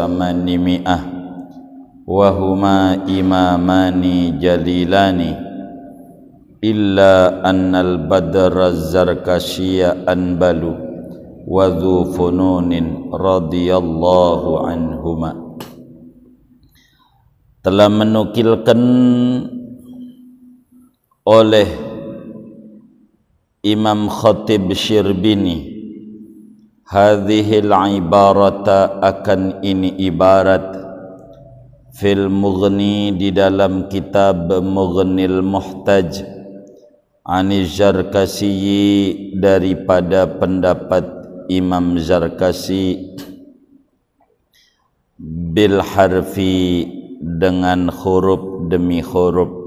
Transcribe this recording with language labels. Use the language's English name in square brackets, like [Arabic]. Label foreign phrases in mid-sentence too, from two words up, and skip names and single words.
[Arabic] 800 وهما إمامان جليلان إلا أن البدر الزركشي أنبل وذو فنون رضي الله عنهما. [Indonesian] Telah menukilkan oleh Imam Khatib Syirbini hadhil ibarata, akan ini ibarat, [Arabic] في المغني, [Indonesian] di dalam kitab Mughnil Muhtaj, [Arabic] عن الزركشي, [Indonesian] daripada pendapat Imam Zarkashi, [Arabic] بالحرف, [Indonesian] dengan huruf demi huruf,